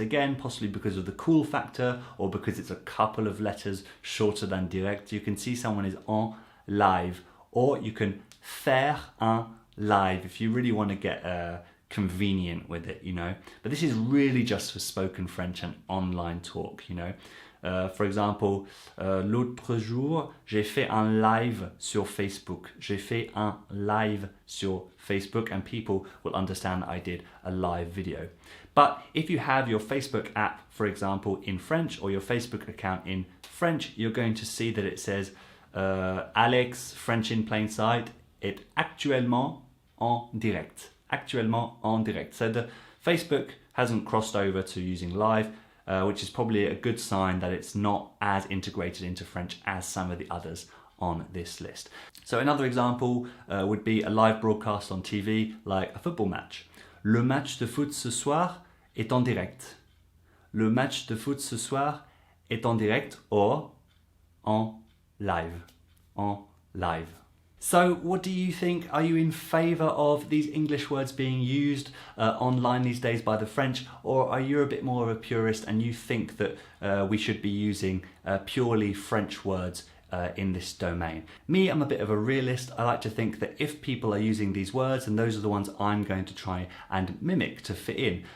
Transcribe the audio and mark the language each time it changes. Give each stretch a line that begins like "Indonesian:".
English: Again, possibly because of the cool factor or because it's a couple of letters shorter than direct. You can see someone is en live, or you can faire un live if you really want to get convenient with it, you know. But this is really just for spoken French and online talk, you know.
French: For example, l'autre jour, j'ai fait un live sur Facebook.
English: J'ai fait un live sur Facebook, and people will understand that I did a live video. But if you have your Facebook app, for example, in French, or your Facebook account in French, you're going to see that it says Alex, French in plain sight, est actuellement en direct.
French: Actuellement en direct.
English: So the Facebook hasn't crossed over to using live, which is probably a good sign that it's not as integrated into French as some of the others on this list. So another example would be a live broadcast on TV, like a football match.
French: Le match de foot ce soir est en direct. Le match de foot ce soir est en direct, or en live.
English: En live. So what do you think? Are you in favour of these English words being used online these days by the French, or are you a bit more of a purist and you think that we should be using purely French words in this domain? Me, I'm a bit of a realist. I like to think that if people are using these words, and those are the ones I'm going to try and mimic to fit in.